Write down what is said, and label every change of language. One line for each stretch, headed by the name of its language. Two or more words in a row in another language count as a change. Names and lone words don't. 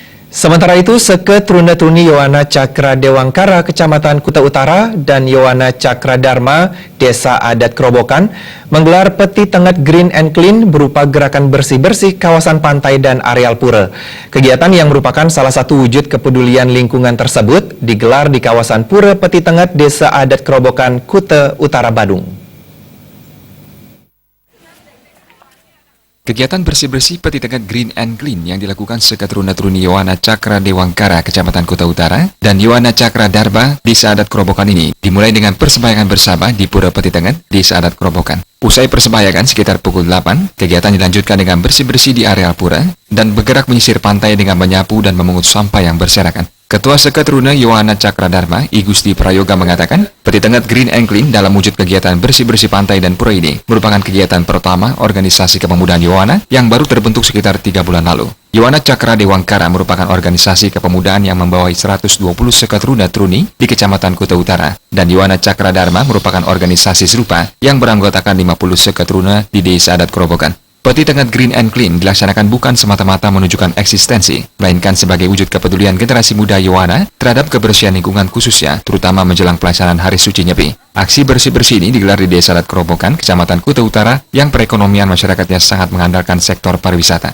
Indonesian: Sementara itu, Seke Truna-Truni Yowana Cakra Dewangkara, Kecamatan Kuta Utara, dan Yowana Cakra Dharma, Desa Adat Kerobokan, menggelar Peti Tengat Green and Clean berupa gerakan bersih-bersih kawasan pantai dan areal pura. Kegiatan yang merupakan salah satu wujud kepedulian lingkungan tersebut digelar di kawasan Pura Peti Tengat, Desa Adat Kerobokan, Kuta Utara, Badung. Kegiatan bersih-bersih Peti Tengat Green and Clean yang dilakukan Seke Truna-Truni Yowana Cakra Dewangkara, Kecamatan Kuta Utara, dan Yowana Cakra Dharma, Desa Adat Kerobokan ini dimulai dengan persembahyangan bersama di Pura Peti Tengat, Desa Adat Kerobokan. Usai persembahyangan sekitar pukul 8, kegiatan dilanjutkan dengan bersih-bersih di areal pura dan bergerak menyisir pantai dengan menyapu dan memungut sampah yang berserakan. Ketua Seke Truna Yowana Cakra Dharma, I Gusti Prayoga mengatakan, Peti Tengat Green and Clean dalam wujud kegiatan bersih-bersih pantai dan pura ini merupakan kegiatan pertama organisasi kepemudaan Yowana yang baru terbentuk sekitar 3 bulan lalu. Yowana Cakra Dewangkara merupakan organisasi kepemudaan yang membawahi 120 Seke Truna-Truni di Kecamatan Kuta Utara, dan Yowana Cakra Dharma merupakan organisasi serupa yang beranggotakan 50 Seke Truna di Desa Adat Kerobokan. Peti Tengat Green and Clean dilaksanakan bukan semata-mata menunjukkan eksistensi, melainkan sebagai wujud kepedulian generasi muda Yowana terhadap kebersihan lingkungan khususnya, terutama menjelang pelaksanaan Hari Suci Nyepi. Aksi bersih-bersih ini digelar di Desa Adat Kerobokan, Kecamatan Kuta Utara, yang perekonomian masyarakatnya sangat mengandalkan sektor pariwisata.